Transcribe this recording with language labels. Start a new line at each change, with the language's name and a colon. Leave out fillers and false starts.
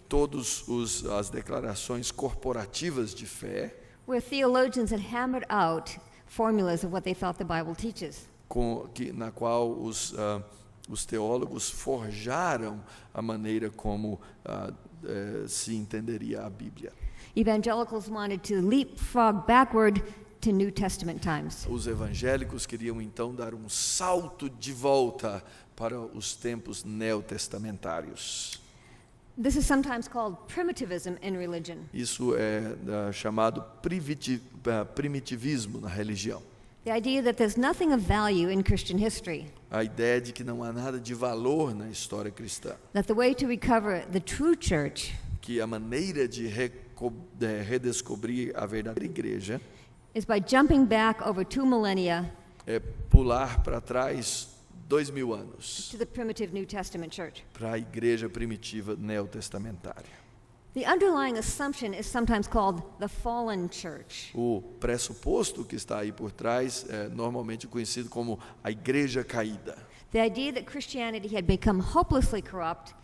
Portuguese: todas as declarações corporativas de fé,
English: where theologians had hammered out formulas of what they thought the Bible teaches.
Portuguese: na qual os teólogos forjaram a maneira como se entenderia a Bíblia.
English: Evangelicals wanted to leapfrog backward to New Testament times.
Portuguese: Os evangélicos queriam então dar um salto de volta para os tempos neotestamentários.
English: This is sometimes called primitivism in religion.
Portuguese: Isso é chamado primitivismo na religião.
English: The idea that there's nothing of value in Christian history.
Portuguese: A ideia de que não há nada de valor na história cristã.
English: That the way to recover the true church
Portuguese: Que a maneira de redescobrir a verdadeira igreja
English: is by jumping back over 2 millennia
Portuguese: é pular para trás 2.000 anos
English: to the primitive New Testament church.
Portuguese: para a igreja primitiva neotestamentária.
English: The underlying assumption is sometimes called the fallen church.
Portuguese: O pressuposto que está aí por trás é normalmente conhecido como a igreja caída.
English: The idea that Christianity had become hopelessly corrupt